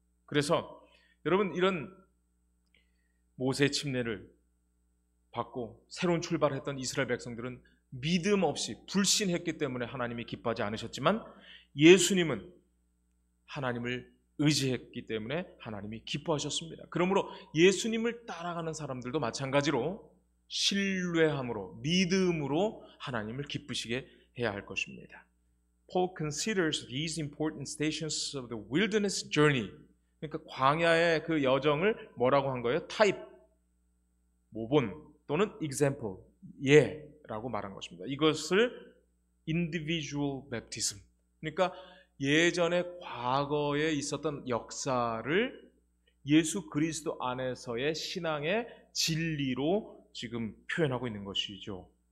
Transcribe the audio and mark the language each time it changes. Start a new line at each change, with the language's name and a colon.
Korean: 그래서 여러분, 이런 모세의 침례를 받고 새로운 출발을 했던 이스라엘 백성들은 믿음 없이 불신했기 때문에 하나님이 기뻐하지 않으셨지만 예수님은 하나님을 의지했기 때문에 하나님이 기뻐하셨습니다. 그러므로 예수님을 따라가는 사람들도 마찬가지로 신뢰함으로 믿음으로 하나님을 기쁘시게 해야 할 것입니다.
English: Paul considers these important stations of the wilderness journey.
Korean: 그러니까 광야의 그 여정을 뭐라고 한 거예요? 타입, 모본 또는 example, 예라고 말한 것입니다. 이것을 individual baptism, 그러니까 예전에 과거에 있었던 역사를 예수 그리스도 안에서의 신앙의 진리로 지금 표현하고 있는 것이죠.